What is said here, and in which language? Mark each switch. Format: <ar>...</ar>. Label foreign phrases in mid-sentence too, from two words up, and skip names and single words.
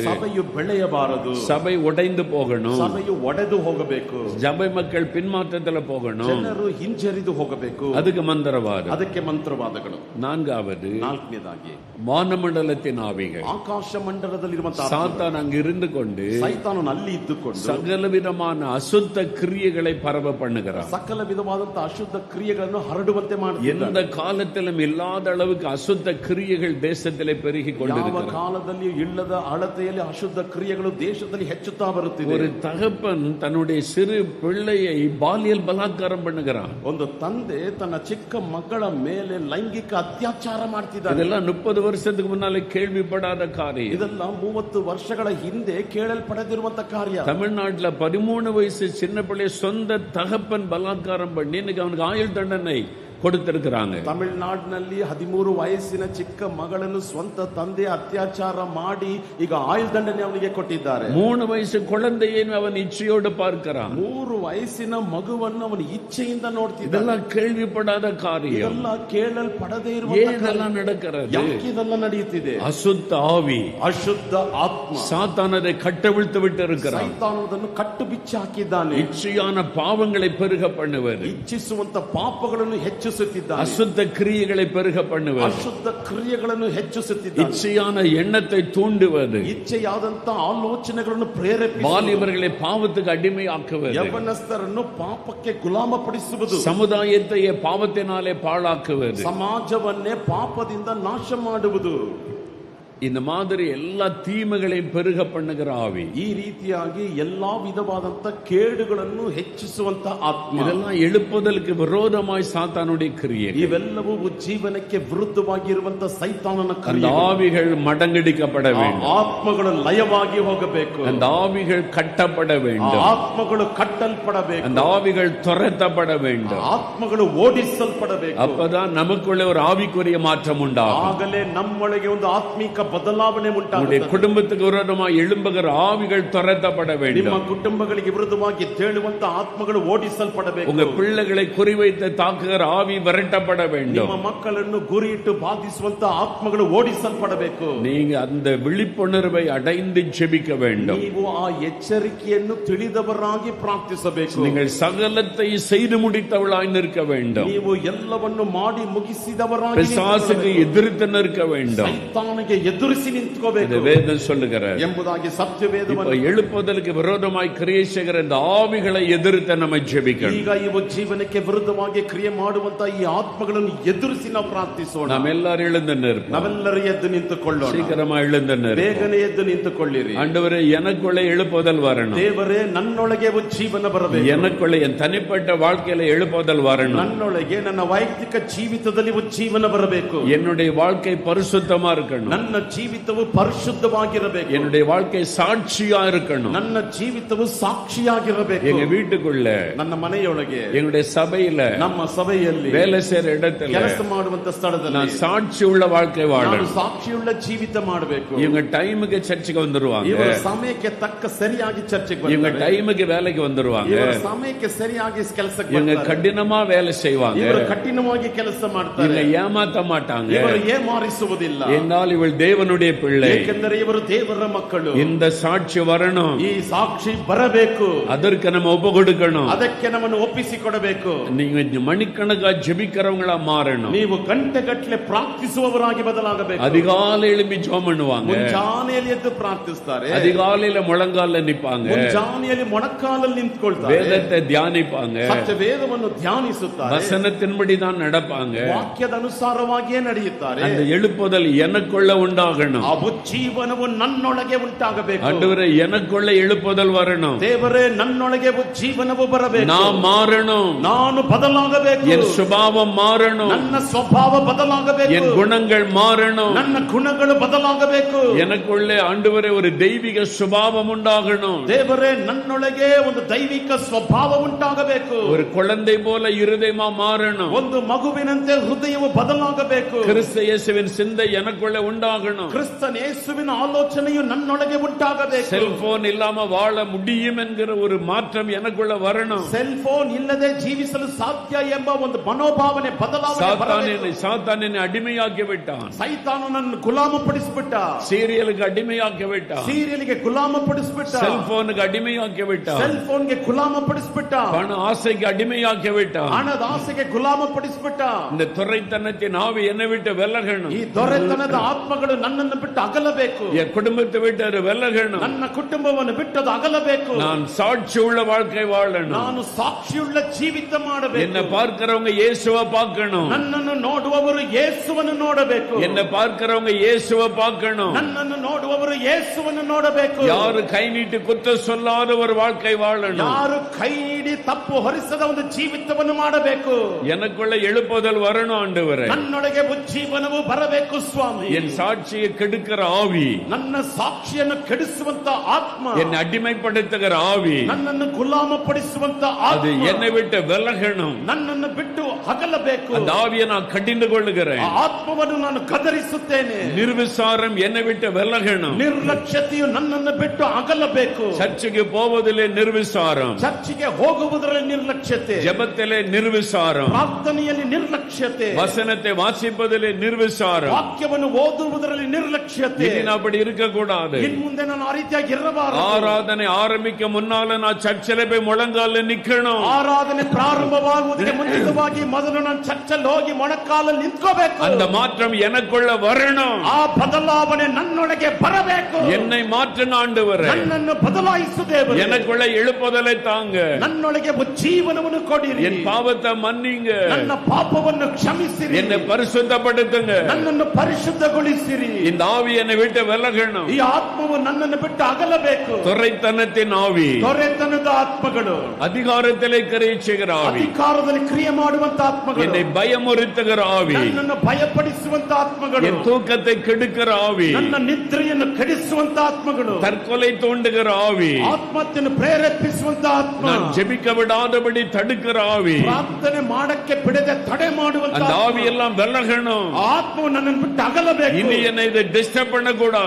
<kn>ಸಭೆಯು ಬೆಳೆಯಬಾರದು.</kn> <ta>சபை உடைந்து போகணும்.</ta> <kn>ಸಭೆಯು ಒಡೆದು ಹೋಗಬೇಕು.</kn> <ta>சபை மக்கள் பின்மாற்றத்துல போகணும்.</ta> <kn>ಜನರು ಹಿಂಜರಿದು ಹೋಗಬೇಕು.</kn> <ta>அதுக்கு மந்திரவாதம்.</ta> <kn>ಅದಕ್ಕೆ ಮಂತ್ರವಾದಗಳು.</kn> <ta>நான்காவது,</ta> <kn>ನಾಲ್ಕನೇದಾಗಿ</kn> <ta>வானமண்டலத்தின் ஆவிகள்.</ta> <kn>ಆಕಾಶ ಮಂಡಲದಲ್ಲಿರುವಂತಹ</kn> <ta>சாத்தான் அங்கு இருந்து கொண்டு</ta> <kn>ಸೈತಾನನು ಅಲ್ಲಿ ಇದ್ದುಕೊಂಡು</kn> <ta>சகல விதமான அசுத்த கிரியைகளை பரவ பண்ணுகிறான்.</ta> <kn>ಸಕಲ ವಿಧವಾದಂತಹ ಅಶುದ್ಧ ಕ್ರಿಯೆಗಳನ್ನು ಹರಡುವಂತೆ ಮಾಡುತ್ತಾನೆ.</kn> <ta>எந்த காலத்திலும் இல்லாத அளவுக்கு அசுத்த கிரியைகள் தேசத்திலே பெருகி</ta> <kn>ಯಾವ</kn> <ta>கொண்டிருக்கிறது.</ta> <kn>ಕಾಲದಲ್ಲಿ ಇಲ್ಲದ ಅಳತೆಯಲ್ಲಿ ಅಶುದ್ಧ ಕ್ರಿಯೆಗಳು ದೇಶದಲ್ಲಿ ಹೆಚ್ಚುತ್ತಾ ಬರುತ್ತಿದೆ.</kn> <ta>ஒரு தகப்பன் தன்னுடைய சிறு பிள்ளையை பாலியல் பலாத்காரம் பண்ணுகிறான்.</ta> <kn>ಒಂದು ತಂದೆ ತನ್ನ ಚಿಕ್ಕ ಮಗಳ ಮೇಲೆ ಲೈಂಗಿಕ ಅತ್ಯಾಚಾರ ಮಾಡ್ತಿದ್ದಾನೆ.</kn> <ta>இதெல்லாம் 30 வருஷத்துக்கு முன்னாலே கேள்விப்படாத காரியம்.</ta> <kn>ಇದೆಲ್ಲ 30 ವರ್ಷಗಳ ಹಿಂದೆ ಕೇಳಲ್ಪಡದಿರುವಂತ ಕಾರ್ಯ.</kn> <ta>தமிழ்நாட்டுல 13 வயசு சின்ன பிள்ளைய சொந்த தகப்பன் பலாத்காரம் பண்ணி இன்னைக்கு அவனுக்கு ஆயுள் தண்டனை கொடுத்திருக்கிறாங்க.</ta> <kn>ತಮಿಳುನಾಡಿನಲ್ಲಿ 13 ವಯಸ್ಸಿನ ಚಿಕ್ಕ ಮಗಳನ್ನು ಸ್ವಂತ ತಂದೆ ಅತ್ಯಾಚಾರ ಮಾಡಿ ಈಗ ಆಯುಳ್ ದಂಡನೆ ಅವನಿಗೆ ಕೊಟ್ಟಿದ್ದಾರೆ.</kn> <ta>3 ವಯಸ್ಸು குழந்தைಯನ್ನು ಅವன் ಇಚ್ಛೆಯೋடு பார்க்கிறான்.</ta> <kn>3 ವಯಸ್ಸಿನ ಮಗುವನ್ನು ಅವನು ಇಚ್ಛೆಯಿಂದ ನೋಡ್ತಿದ್ದಾನೆ.</kn> <ta>இதெல்லாம் கேள்விப்படாத காரியம்.</ta> <kn>ಇದೆಲ್ಲ ಕೇಳಲ್ಪಡದೇ ಇರುವಂತ</kn> <ta>ஏதெல்லாம் நடக்கிறது?</ta> <kn>ಯಾಕೆ ಇದೆಲ್ಲ ನಡೆಯುತ್ತಿದೆ?</kn> <ta>அசுத்த ஆவி,</ta> <kn>ಅಶುದ್ಧ ಆತ್ಮ</kn> <ta>சாத்தானதை கட்டவிழ்த்து விட்டு இருக்கிறான்.</ta> <kn>ಸೈತಾನನನ್ನು ಕಟ್ಟು ಬಿಚ್ಚಿ ಹಾಕಿದ್ದಾನೆ.</kn> <ta>இச்சையான பாவங்களை பெருக பண்ணுவது,</ta> <kn>ಇಚ್ಛಿಸುವಂತ ಪಾಪಗಳನ್ನು ಹೆಚ್ಚಿಸುತ್ತಿದ್ದಾನೆ.</kn> <ta>அசுத்த கிரியைகளை பெருக பண்ணுவது,</ta> <kn>ಅಶುದ್ಧ ಕ್ರಿಯೆಗಳನ್ನು ಹೆಚ್ಚಿಸುತ್ತಿದ್ದಾನೆ.</kn> <ta>இச்சையான எண்ணத்தை தூண்டுவது,</ta> <kn>ಇಚ್ಛೆಯಾದಂತ ಆಲೋಚನೆಗಳನ್ನು ಪ್ರೇರೇಪಿಸುವುದು,</kn> <ta>வாலிபர்களை பாவத்துக்கு அடிமையாக்குவது,</ta> <kn>ಯವನಸ್ಥರನ್ನು ಪಾಪಕ್ಕೆ ಗುಲಾಮಪಡಿಸುವುದು,</kn> <ta>சமுதாயத்தையே பாவத்தினாலே பாழாக்குவது,</ta> <kn>ಸಮಾಜವನ್ನೇ ಪಾಪದಿಂದ ನಾಶ ಮಾಡುವುದು.</kn> <ta>இந்த மாதிரி எல்லா தீமைகளையும் பெருக பண்ணுகிற ஆவி.</ta> <kn>ಈ ರೀತಿಯಾಗಿ ಎಲ್ಲಾ ವಿಧವಾದಂತ ಕೇಡುಗಳನ್ನು ಹೆಚ್ಚಿಸುವಂತ ಆತ್ಮ.</kn> <ta>இதெல்லாம் எழுப்புதலுக்கு விரோதமாய் சாத்தானுடைய கிரியை.</ta> <kn>ಇವೆಲ್ಲವೂ ಜೀವನಕ್ಕೆ ವಿರುದ್ಧವಾಗಿರುವಂತ ಸೈತಾನನ</kn> <ta>அந்த</ta> <kn>ಕ್ರಿಯೆ.</kn> <ta>ஆவிகள் மடங்கடிக்கப்பட வேண்டும்.</ta> <kn>ಆತ್ಮಗಳು ಲಯವಾಗಿ ಹೋಗಬೇಕು.</kn> <ta>அந்த ஆவிகள் கட்டப்பட வேண்டும்.</ta> <kn>ಆತ್ಮಗಳು ಕಟ್ಟಲ್ಪಡಬೇಕು.</kn> <ta>அந்த ஆவிகள் துரத்தப்பட வேண்டும்.</ta> <kn>ಆತ್ಮಗಳು ಓಡಿಸಲ್ಪಡಬೇಕು.</kn> <ta>அப்பதான் நமக்குள்ள ஒரு ஆவிக்குரிய மாற்றம் உண்டாகும்.</ta> <kn>ಆಗಲೇ ನಮ್ಮೊಳಗೆ ಒಂದು ಆತ್ಮಿಕ ಬದಲಾವಣೆ</kn> <ta>உங்களுடைய</ta> <kn>ಉಂಟಾಗುತ್ತದೆ.</kn> <ta>குடும்பத்துக்கு விரோதமாய் எழும்புகிற ஆவிகள் துரத்தப்பட</ta> <kn>ನಿಮ್ಮ</kn> <ta>வேண்டும்.</ta> <kn>ಕುಟುಂಬಗಳಿಗೆ ವಿರುದ್ಧವಾಗಿ ತೇಳುವಂತ ಆತ್ಮಗಳು ಓಡಿಸಲ್ಪಡಬೇಕು.</kn> <ta>உங்க பிள்ளைகளை குறிவைத்து தாக்குகிற ஆவி விரட்டப்பட</ta> <kn>ನಿಮ್ಮ</kn> <ta>வேண்டும்.</ta> <kn>ಮಕ್ಕಳನ್ನು ಗುರಿಯಿಟ್ಟು ಬಾಧಿಸುವಂತ ಆತ್ಮಗಳು ಓಡಿಸಲ್ಪಡಬೇಕು.</kn> <ta>நீங்க அந்த விழிப்புணர்வை அடைந்து ஜெபிக்க வேண்டும்.</ta> <kn>ನೀವು ಆ ಎಚ್ಚರಿಕೆಯನ್ನು ತಿಳಿದವರಾಗಿ ಪ್ರಾರ್ಥಿಸಬೇಕು.</kn> <ta>நீங்கள் சகலத்தை செய்து முடித்தவளாய் நிற்க வேண்டும்.</ta> <kn>ನೀವು ಎಲ್ಲವನ್ನು ಮಾಡಿ ಮುಗಿಸಿದವರಾಗಿ</kn> <ta>பிசாசுக்கு எதிர்த்து நிற்க வேண்டும்.</ta> <kn>ಸೈತಾನಿಗೆ ಎದುರಿಸಿ ನಿಂತ್ಕೋಬೇಕು</kn> <ta>இது வேதம் சொல்லுகிறது.</ta> <kn>ಎಂಬುದಾಗಿ ಸತ್ಯವೇದವನ್ನು.</kn> <ta>இப்ப எழுப்புதலுக்கு விரோதமாய் கிரியை செய்கிற இந்த ஆவிகளை எதிர்த்து நம்ம ஜெபிக்கணும்.</ta> <kn>ಈಗ ಇವು ಜೀವನಕ್ಕೆ ವಿರುದ್ಧವಾಗಿ ಕ್ರಿಯೆ ಮಾಡುವಂತ ಈ ಆತ್ಮಗಳನ್ನು ಎದುರಿಸಿ ನಾವು ಪ್ರಾರ್ಥಿಸೋಣ.</kn> <ta>நாம் எல்லாரும் எழுந்து நிற்போம்.</ta> <kn>ನಾವೆಲ್ಲರೂ ಎದ್ದು ನಿಂತುಕೊಳ್ಳೋಣ.</kn> <ta>சீக்கிரமா எழுந்து நிற்போம்.</ta> <kn>ಬೇಗನೆ ಎದ್ದು ನಿಂತುಕೊಳ್ಳಿರಿ.</kn> <ta>ஆண்டவரே, எனக்குள்ள எழுப்புதல் வரணும்.</ta> <kn>ದೇವರೇ, ನನ್ನೊಳಗೆ ಜೀವನ ಬರಬೇಕು.</kn> <ta>எனக்குள்ள என் தனிப்பட்ட வாழ்க்கையில எழுப்புதல் வரணும்.</ta> <kn>ನನ್ನೊಳಗೆ ನನ್ನ ವೈಯಕ್ತಿಕ ಜೀವಿತದಲ್ಲಿ ಜೀವನ ಬರಬೇಕು.</kn> <ta>என்னுடைய வாழ்க்கை பரிசுத்தமா இருக்கணும்.</ta> <kn>ನನ್ನ ಜೀವಿತವು ಪರಿಶುದ್ಧವಾಗಿರಬೇಕು.</kn> <ta>என்னுடைய வாழ்க்கை சாட்சியா இருக்கணும்.</ta> <kn>ನನ್ನ ಜೀವಿತವು ಸಾಕ್ಷಿಯಾಗಿರಬೇಕು.</kn> <ta>எங்க வீட்டுக்குள்ள,</ta> <kn>ನನ್ನ ಮನೆಯೊಳಗೆ,</kn> <ta>எங்களுடைய சபையில,</ta> <kn>ನಮ್ಮ ಸಭೆಯಲ್ಲಿ,</kn> <ta>வேலை செய்யற இடத்துல,</ta> <kn>ಕೆಲಸ ಮಾಡುವಂತ ಸ್ಥಳದಲ್ಲಿ</kn> <ta>நான் சாட்சி உள்ள வாழ்க்கை</ta> <kn>ನಾನು</kn> <ta>வாழணும்.</ta> <kn>ಸಾಕ್ಷಿಯುಳ್ಳ ಜೀವಿತ ಮಾಡಬೇಕು.</kn> <ta>இவங்க டைமுக்கு சர்ச்சுக்கு வந்துருவாங்க.</ta> <kn>ಇವರ ಸಮಯಕ್ಕೆ ತಕ್ಕ ಸರಿಯಾಗಿ ಚರ್ಚೆಗೆ</kn> <ta>இவங்க</ta> <kn>ಬರ್ತಾರೆ.</kn> <ta>டைமுக்கு வேலைக்கு வந்துருவாங்க.</ta> <kn>ಇವರ ಸಮಯಕ್ಕೆ ಸರಿಯಾಗಿ ಕೆಲಸಕ್ಕೆ</kn> <ta>இவங்க</ta> <kn>ಬರ್ತಾರೆ.</kn> <ta>கடினமா வேலை செய்வாங்க.</ta> <kn>ಇವರು ಕಠಿಣವಾಗಿ ಕೆಲಸ ಮಾಡ್ತಾರೆ.</kn> <ta>இவங்க ஏமாத்த மாட்டாங்க.</ta> <kn>ಇವರು ಏಮಾರಿಸುವುದಿಲ್ಲ.</kn> <ta>என்னால் இவள் தேவனுடைய பிள்ளை.</ta> <kn>ಏಕೆಂದರೆ ಇವರು ದೇವರ ಮಕ್ಕಳು.</kn> <ta>இந்த சாட்சி வரணும்.</ta> <kn>ಈ ಸಾಕ್ಷಿ ಬರಬೇಕು.</kn> <ta>அதற்கு நம்ம ஒப்பு கொடுக்கணும்.</ta> <kn>ಅದಕ್ಕೆ ನಮ್ಮನ್ನು ಒಪ್ಪಿಸಿಕೊಡಬೇಕು.</kn> <ta>நீங்க மணிக்கணக்கா ஜெபிக்கிறவங்களா மாறணும்.</ta> <kn>ನೀವು ಗಂಟೆಗಟ್ಟಲೆ ಪ್ರಾರ್ಥಿಸುವವರಾಗಿ ಬದಲಾಗಬೇಕು.</kn> <ta>அதிகாலை எழும்பி ஜெபம் பண்ணுவாங்க.</ta> <kn>ಮುಂಜಾನೆಯಲ್ಲಿ ಎದ್ದು ಪ್ರಾರ್ಥಿಸ್ತಾರೆ.</kn> <ta>அதிகாலையில முழங்கால நிப்பாங்க.</ta> <kn>ಮುಂಜಾನೆಯಲ್ಲಿ ಮೊಣಕಾಲಲ್ಲಿ ನಿಂತ್ಕೊಳ್ತಾರೆ.</kn> <ta>வேதத்தை தியானிப்பாங்க.</ta> <kn>ಸತ್ಯ ವೇದವನ್ನು ಧ್ಯಾನಿಸುತ್ತಾರೆ.</kn> <ta>வசனத்தின்படி தான் நடப்பாங்க.</ta> <kn>ವಾಕ್ಯದ ಅನುಸಾರವಾಗಿಯೇ ನಡೆಯುತ್ತಾರೆ.</kn> <ta>அந்த எழுப்புதல் எனக்குள்ள உண்டாகணும்.</ta> <kn>ಆ ಉಜ್ಜೀವನವು ನನ್ನೊಳಗೆ ಉಂಟಾಗಬೇಕು.</kn> <ta>ஆண்டவரே எனக்குள்ள எழுப்புதல் வரணும்.</ta> <kn>ದೇವರೇ ನನ್ನೊಳಗೆ ಉಜ್ಜೀವನವು ಬರಬೇಕು.</kn> <ta>நான் மாறணும்.</ta> <kn>ನಾನು ಬದಲಾಗಬೇಕು.</kn> <ta>என் சுபாவம் மாறணும்.</ta> <kn>ನನ್ನ ಸ್ವಭಾವ ಬದಲಾಗಬೇಕು.</kn> <ta>என் குணங்கள் மாறணும்.</ta> <kn>ನನ್ನ ಗುಣಗಳು ಬದಲಾಗಬೇಕು.</kn> <ta>எனக்குள்ளே ஆண்டவரே ஒரு தெய்வீக சுபாவம் உண்டாகணும்.</ta> <kn>ದೇವರೇ ನನ್ನೊಳಗೆ ಒಂದು ದೈವಿಕ ಸ್ವಭಾವ ಉಂಟಾಗಬೇಕು.</kn> <ta>ஒரு குழந்தை போல இருதயமா மாறணும்.</ta> <kn>ಒಂದು ಮಗುವಿನಂತೆ ಹೃದಯವು ಬದಲಾಗಬೇಕು.</kn> <ta>கிறிஸ்து இயேசுவின் சிந்தை எனக்குள்ளே உண்டாகணும்.</ta> <kn>ಕ್ರಿಸ್ತನ ಯೇಸುವಿನ ಆಲೋಚನೆಯು ನನ್ನೊಳಗೆ ಉಂಟಾಗಬೇಕು.</kn> <ta>செல்போன் இல்லாம வாழ முடியும் என்கிற ஒரு மாற்றம் எனக்குள்ள வரணும்.</ta> <kn>ಸೆಲ್ ಫೋನ್ ಇಲ್ಲದೆ ಜೀವಿಸಲು ಸಾಧ್ಯ ಎಂಬ ಒಂದು ಮನೋಭಾವನೆ ಬದಲಾವಣೆ ಬರಬೇಕು.</kn> <ta>சாத்தான் என்னை அடிமையாக்கி விட்டான்.</ta> <kn>ಸೈತಾನನನ್ನು ಗುಲಾಮಪಡಿಸಿಬಿಟ್ಟ.</kn> <ta>சீரியலுக்கு அடிமையாக்கி விட்டான்.</ta> <kn>ಸೀರಿಯಲ್ಗೆ ಗುಲಾಮಪಡಿಸಿಬಿಟ್ಟ.</kn> <ta>செல்போனுக்கு அடிமையாக்கி விட்டான்.</ta> <kn>ಸೆಲ್ ಫೋನ್ಗೆ ಗುಲಾಮಪಡಿಸಿಬಿಟ್ಟ.</kn> <ta>பண ஆசைக்கு அடிமையாக்கி விட்டான்.</ta> <kn>ಹಣದ ಆಸೆಗೆ ಗುಲಾಮಪಡಿಸಿಬಿಟ್ಟ.</kn> <ta>இந்த துரைத்தனத்தின் ஆவி என்னை விட்டு விலகணும்.</ta> <kn>ಈ ದೊರೆತನದ ಆತ್ಮಗಳು ನನ್ನನ್ನು ಬಿಟ್ಟು ಅಗಲಬೇಕು.</kn> <ta>என் குடும்பத்தை விட்டு அது விலகணும்.</ta> <kn>ನನ್ನ ಕುಟುಂಬವನ್ನು ಬಿಟ್ಟು ಅದು ಅಗಲಬೇಕು.</kn> <ta>நான் சாட்சி உள்ள வாழ்க்கை வாழணும்.</ta> <kn>ನಾನು ಸಾಕ್ಷಿಯುಳ್ಳ ಜೀವಿತ ಮಾಡಬೇಕು.</kn> <ta>என்னை பார்க்கிறவங்க இயேசுவை பார்க்கணும்.</ta> <kn>ನನ್ನನ್ನು ನೋಡುವವರು ಯೇಸುವನ್ನು ನೋಡಬೇಕು.</kn> <ta>என்னை பார்க்கிறவங்க இயேசுவை பார்க்கணும்.</ta> <kn>ನನ್ನನ್ನು ನೋಡುವವರು ಯೇಸುವನ್ನು ನೋಡಬೇಕು.</kn> <ta>யாரு கை நீட்டி குத்த சொல்லாத ஒரு வாழ்க்கை வாழணும்.</ta> <kn>ಯಾರು ಕೈ ನೀಡಿ ತಪ್ಪು ಹೊರಿಸದ ಒಂದು ಜೀವಿತವನ್ನು ಮಾಡಬೇಕು.</kn> <ta>எனக்குள்ள எழுப்புதல் வரணும். ஆண்டவரே</ta> <kn>ನನ್ನೊಳಗೆ ಉಜ್ಜೀವನವು ಬರಬೇಕು ಸ್ವಾಮಿ.</kn> <ta>என் சாட்சியை கெடுக்கிற ஆவி,</ta> <kn>ನನ್ನ ಸಾಕ್ಷಿಯನ್ನು ಕೆಡಿಸುವಂತ ಆತ್ಮ,</kn> <ta>என்னை அடிமைப்படுத்துகிற ஆவி,</ta> <kn>ನನ್ನನ್ನು ಗುಲಾಮಪಡಿಸುವಂತ</kn> <ta>அது</ta> <kn>ಆತ್ಮ</kn> <ta>என்னை விட்டு விலகணும்.</ta> <kn>ನನ್ನನ್ನು ಬಿಟ್ಟು ಅಗಲಬೇಕು.</kn> <ta>அந்த ஆவியை நான் கடிந்து கொள்ளுகிறேன்.</ta> <kn>ಆ ಆತ್ಮವನ್ನು ನಾನು ಗದರಿಸುತ್ತೇನೆ.</kn> <ta>நிர்விசாரம் என்னை விட்டு விலகணும்.</ta> <kn>ನಿರ್ಲಕ್ಷ್ಯತೆಯು ನನ್ನನ್ನು ಬಿಟ್ಟು ಅಗಲಬೇಕು.</kn> <ta>சர்ச்சுக்கு போவதிலே நிர்விசாரம்,</ta> <kn>ಚರ್ಚಿಗೆ ಹೋಗುವುದರಲ್ಲಿ ನಿರ್ಲಕ್ಷ್ಯತೆ,</kn> <ta>ஜெபத்திலே நிர்விசாரம்,</ta> <kn>ಪ್ರಾರ್ಥನೆಯಲ್ಲಿ ನಿರ್ಲಕ್ಷ್ಯತೆ,</kn> <ta>வசனத்தை வாசிப்பதிலே நிர்விசாரம்.</ta> <kn>ವಾಕ್ಯವನ್ನು ಓದುವುದರಲ್ಲಿ ನಿರ್ಲಕ್ಷ್ಯತೆ.</kn> <ta>இனி நான் அப்படி இருக்க கூடாது.</ta> <kn>ಇನ್ ಮುಂದೆ ನಾನು ಆ ರೀತಿಯಾಗಿ ಇರಬಾರದು.</kn> <ta>ஆராதனை ஆரம்பிக்க முன்னால நான் சர்ச்சில் போய் முழங்கால நிக்கணும்.</ta> <kn>ಆರಾಧನೆ ಪ್ರಾರಂಭವಾಗುವುದಕ್ಕೆ ಮುಂಚಿತವಾಗಿ ಮೊದಲು ನಾನು ಚರ್ಚಲ್ಲಿ ಹೋಗಿ ಮೊಣಕಾಲಲ್ಲಿ ನಿಂತ್ಕೋಬೇಕು.</kn> <ta>அந்த மாற்றம் எனக்குள்ள வரணும்.</ta> <kn>ಆ ಬದಲಾವಣೆ ನನ್ನೊಳಗೆ ಬರಬೇಕು.</kn> <ta>என்னை மாற்றின ஆண்டவரೇ,</ta> <kn>ನನ್ನನ್ನು ಬದಲಾಯಿಸು ದೇವರೇ.</kn> <ta>எனக்குள்ள எழுப்புதலை தாங்க.</ta> <kn>ನನ್ನೊಳಗೆ ಜೀವನವನ್ನು ಕೊಡಿರಿ.</kn> <ta>என் பாவத்தை மன்னிங்க.</ta> <kn>ನನ್ನ ಪಾಪವನ್ನು ಕ್ಷಮಿಸಿರಿ.</kn> <ta>என்னை பரிசுத்தப்படுத்துங்க.</ta> <kn>ನನ್ನನ್ನು ಪರಿಶುದ್ಧಗೊಳಿಸಿರಿ.</kn> <ta>இந்த ஆவி என்னை விட்டு விலகணும்.</ta> <kn>ಈ ಆತ್ಮವು ನನ್ನನ್ನು ಬಿಟ್ಟು ಅಗಲಬೇಕು.</kn> <ta>துரைத்தனத்தின் ஆவி,</ta> <kn>ದೊರೆತನದ ಆತ್ಮಗಳು,</kn> <ta>அதிகாரத்திலே கிரியை செய்கிற ஆவி,</ta> <kn>ಅಧಿಕಾರದಲ್ಲಿ ಕ್ರಿಯೆ ಮಾಡುವಂತ ಆತ್ಮಗಳು,</kn> <ta>என்னை பயமுறுத்துகிற ஆவி,</ta> <kn>ನನ್ನನ್ನು ಭಯಪಡಿಸುವಂತ ಆತ್ಮಗಳು,</kn> <ta>என் தூக்கத்தை கெடுக்கிற ஆவி,</ta> <kn>ನನ್ನ ನಿದ್ರೆಯನ್ನು ಕೆಡಿಸುವಂತ ಆತ್ಮಗಳು,</kn> <ta>தற்கொலை தூண்டுகிற ஆவி,</ta> <kn>ಆತ್ಮಹತ್ಯೆಯನ್ನು ಪ್ರೇರೇಪಿಸುವಂತ ಆತ್ಮ,</kn> <ta>நான் ஜெபிக்க விடாதபடி தடுக்கிற ஆவி,</ta> <kn>ಪ್ರಾರ್ಥನೆ ಮಾಡಕ್ಕೆ ಬಿಡದೆ ತಡೆ ಮಾಡುವಂತ</kn> <ta>அந்த ஆவி எல்லாம் விலகணும்.</ta> <kn>ಆತ್ಮವು ನನ್ನನ್ನು ಬಿಟ್ಟು ಅಗಲಬೇಕು.</kn> <ta>இனி என்னை இதை டிஸ்டர்ப் பண்ண கூடாது.</ta>